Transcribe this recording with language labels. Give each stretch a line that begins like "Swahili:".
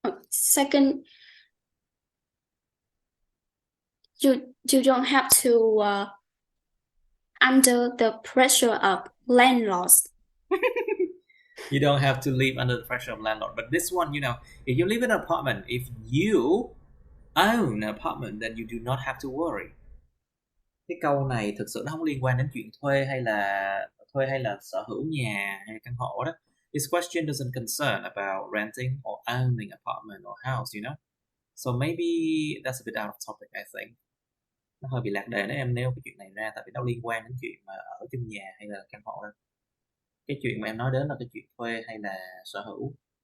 English: Second, you don't have to under the pressure of landlords. You don't have to live under the pressure of landlord. But this one, you know, if you live in an apartment, if you own an apartment, then you do not have to worry.
Vietnamese: Cái câu này thực sự nó không liên quan đến chuyện thuê hay là sở hữu nhà hay căn hộ đó.
English: This question doesn't concern about renting or owning apartment or house, you know. So maybe that's a bit out of topic, I think.
Vietnamese: Nó hơi bị lạc đề nếu em nêu cái chuyện này ra, tại vì nó liên quan đến chuyện mà ở trong nhà hay là căn hộ đó. Cái chuyện mà em nói đến là cái chuyện thuê hay là sở hữu.